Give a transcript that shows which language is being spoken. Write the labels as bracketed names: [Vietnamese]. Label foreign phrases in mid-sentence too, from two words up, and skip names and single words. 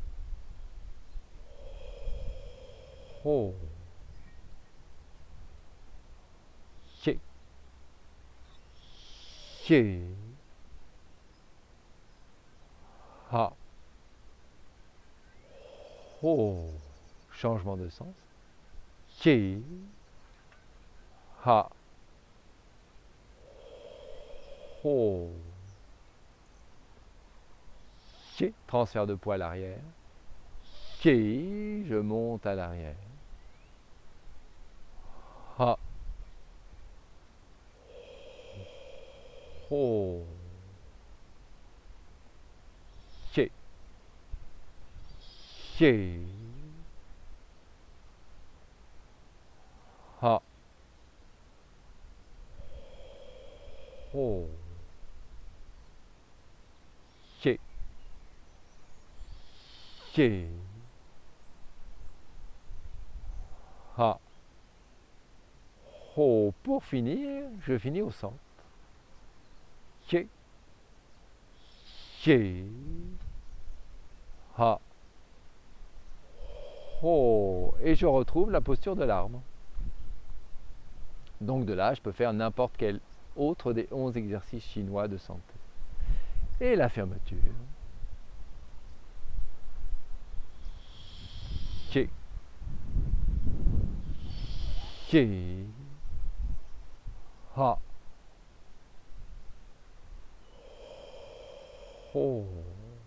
[French] Ho. Chi. Chi. Ha. Ho. Changement de sens. Chi. Ha. Ho. Chi. Transfert de poids à l'arrière. Chi. Je monte à l'arrière. Ha. Ho. Chi. Chi. Ha. Ho. Chi. Chi. Ha. Ho. Pour finir, je finis au centre. Chi. Chi. Ha. Ho. Et je retrouve la posture de l'arbre. Donc de là, je peux faire n'importe quel autre des 11 exercices chinois de santé. Et la fermeture. Chi. Chi. Ha. Ho.